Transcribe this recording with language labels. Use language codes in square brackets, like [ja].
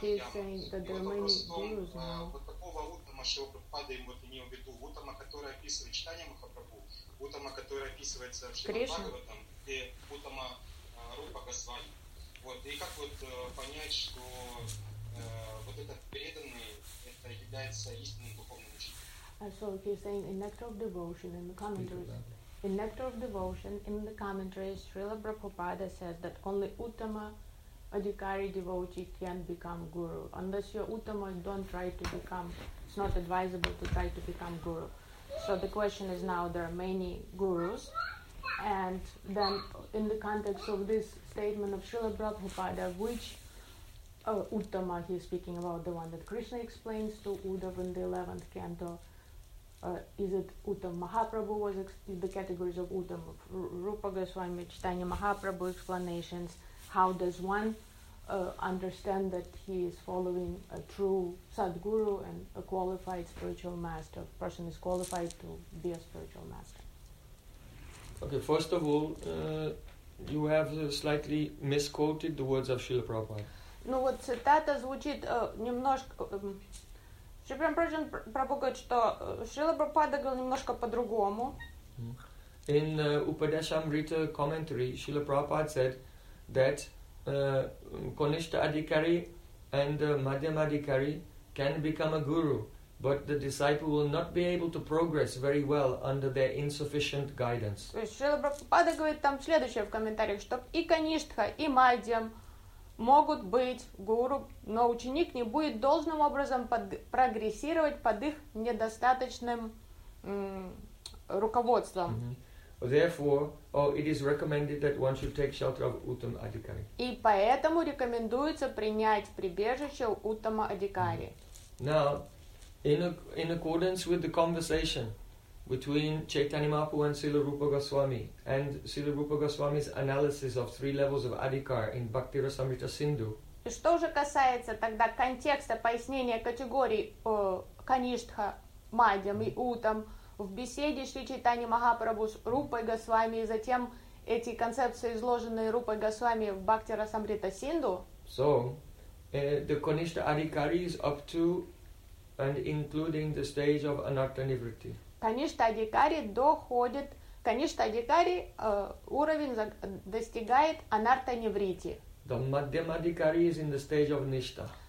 [ru] И вот вопрос в том, вот такого Уттама Шрила Прабхупада вот имел в виду, Уттама, который описывает Чайтанья Махапрабху, Уттама, который описывается в Шрила Бхагаватам, где Уттама Рупа Госвами. Вот. И как вот понять, что вот этот преданный, это является истинным духовным учителем? [en] So he is saying, in Nectar of Devotion, in the commentaries, in Nectar of Devotion, in the commentaries, Srila Prabhupada says that only Uttama Adhikari devotee can become guru. Unless you're Uttama, don't try to become, it's not advisable to try to become guru. So the question is now, there are many gurus, and then in the context of this statement of Srila Prabhupada, which Uttama he is speaking about, the one that Krishna explains to Uddhava in the 11th canto, is it Uttama Mahaprabhu, was the categories of Uttama, Rupa Goswami, Chaitanya Mahaprabhu explanations, how does one understand that he is following a true Sadguru and a qualified spiritual master, a person is qualified to be a spiritual master? Okay, first of all, you have slightly misquoted the words of Srila Prabhupada. [ru] Ну вот цитата звучит немножко... Шри Прамбраджан Прабхугат, что Шрила Прабхупада говорил немножко по-другому. [en] In Upadeshamrita commentary, Srila Prabhupada said that Konishta Adhikari and Madhyam Adhikari can become a guru, but the disciple will not be able to progress very well under their insufficient guidance. [ru] Шрила Прабхупада говорит там следующее в комментариях, что и Каништа, и Мадьям могут быть гуру, но ученик не будет должным образом прогрессировать под их недостаточным руководством. [en] Therefore, oh, it is recommended that one should take shelter of Uttam Adhikari. [ru] И поэтому рекомендуется принять прибежище Уттама Адхикари. [en] Now, in accordance with the conversation between Chaitanya Mahaprabhu and Srila Rupa Goswami, and Srila Rupa Goswami's analysis of three levels of Adhikar in Bhakti Rasamrita Sindhu. [ru] И что же касается тогда контекста пояснения категорий Каништха, Мадьям и Утам в беседе Шри Чайтани Махапрабху с Рупой Госвами, и затем эти концепции, изложенные Рупой Госвами в Бхакти Расамрита Синду. [en] So, the Kanishtha Adhikari is up to and including the stage of Anatta Nivritti. [ru] Kanishtha Adhikari доходит, Kanishtha Adhikari уровень достигает Anatta Nivritti. [en] The Madhyam Adhikari is in the stage of Nishta.